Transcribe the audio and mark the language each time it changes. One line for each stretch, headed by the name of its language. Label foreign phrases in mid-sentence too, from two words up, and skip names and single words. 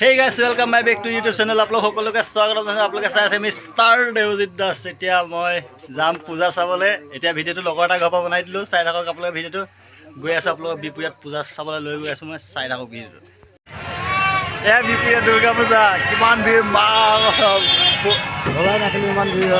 English: yes welcome my back to YouTube channel
Hindi: आप लोग
Assamese: সকলোকে স্বাগতম জনাইছো। আপোনালোকে চাই আছে মিষ্টাৰ দেৱজিৎ দাস। এতিয়া মই যাম পূজা চাবলৈ। এতিয়া ভিডিঅ'টো লগৰ এটা ঘৰৰ পৰা বনাই দিলোঁ, চাই থাকক আপোনালোকে ভিডিঅ'টো। গৈ আছোঁ আপোনালোকক বিহপুৰীয়াত পূজা চাবলৈ লৈ গৈ আছোঁ মই, চাই থাকক ভিডিঅ'টো। এয়া বিহপুৰীয়া দুৰ্গা পূজা, কিমান ভিৰ মা চব ভবাই নাছিলোঁ ইমান ভিৰ হয়।